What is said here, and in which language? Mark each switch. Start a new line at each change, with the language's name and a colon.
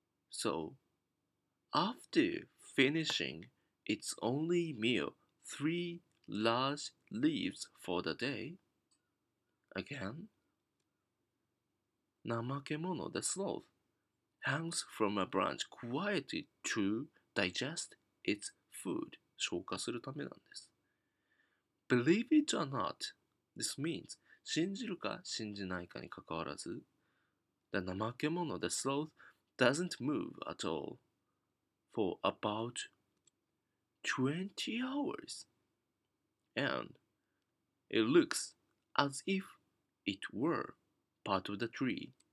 English: So, after finishing its only meal, 3 large leaves for the day, again, 怠け者 the sloth hangs from a branch quietly to digest its food.
Japanese: 消化するためなんです。
English: Believe it or not, this means
Japanese: 信じるか信じないかにかかわらず
English: The namakemono, the sloth, doesn't move at all for about 20 hours. And it looks as if it were part of the tree.